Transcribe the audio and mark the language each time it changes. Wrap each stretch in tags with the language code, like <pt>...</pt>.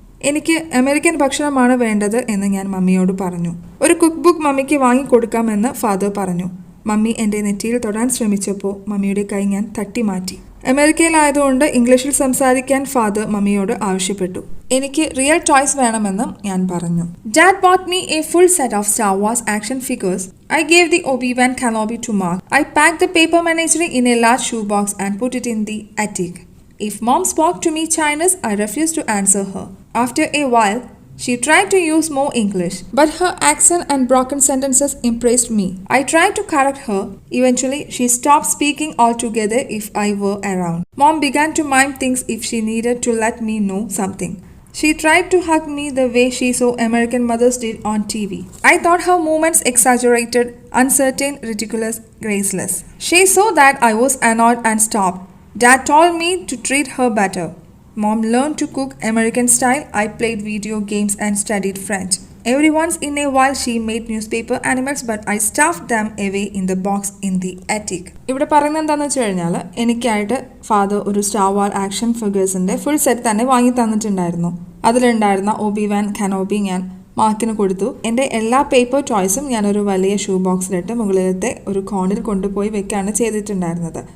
<ml>എനിക്ക് അമേരിക്കൻ ഭക്ഷണമാണ് വേണ്ടത് എന്ന് ഞാൻ മമ്മിയോട് പറഞ്ഞു. ഒരു കുക്ക് ബുക്ക് മമ്മിക്ക് വാങ്ങിക്കൊടുക്കാമെന്ന് ഫാദർ പറഞ്ഞു. മമ്മി എൻ്റെ നെറ്റിയിൽ തൊടാൻ ശ്രമിച്ചപ്പോൾ മമ്മിയുടെ കൈ ഞാൻ തട്ടി മാറ്റി. അമേരിക്കയിലായതുകൊണ്ട് ഇംഗ്ലീഷിൽ സംസാരിക്കാൻ ഫാദർ മമ്മിയോട് ആവശ്യപ്പെട്ടു. എനിക്ക് റിയൽ ടോയ്സ് വേണമെന്നും ഞാൻ പറഞ്ഞു.</ml> <en>Dad bought me a full set of Star Wars action figures. I gave the Obi-Wan Kenobi to Mark. I packed the paper Menagerie in a large shoebox and put it in the attic. If Mom spoke to me Chinese, I refused to answer her. After a while, she tried to use more English, but her accent and broken sentences impressed me. I tried to correct her. Eventually, she stopped speaking altogether if I were around. Mom began to mime things if she needed to let me know something. She tried to hug me the way she saw American mothers did on TV. I thought her movements exaggerated, uncertain, ridiculous, graceless. She saw that I was annoyed and stopped. Dad told me to treat her better. Mom learned to cook American style. I played video games and studied French. Every once in a while she made newspaper animals, but I stuffed them away in the box in the attic.</en> <ml>ഇവിടെ പറയുന്നത് എന്താണെന്ന് വെച്ച് കഴിഞ്ഞാൽ എനിക്കായിട്ട് father ഒരു star war action ഫിഗേഴ്സിൻ്റെ full set തന്നെ വാങ്ങി തന്നിട്ടുണ്ടായിരുന്നു. അതിലുണ്ടായിരുന്ന ഓബി-വാൻ കനോബി ഞാൻ മാർക്കിന് കൊടുത്തു. എൻ്റെ എല്ലാ പേപ്പർ ടോയ്സും ഞാനൊരു വലിയ ഷൂ ബോക്സിലിട്ട് മുകളിലത്തെ ഒരു കോണിൽ കൊണ്ടുപോയി വെക്കുകയാണ് ചെയ്തിട്ടുണ്ടായിരുന്നത്.</ml>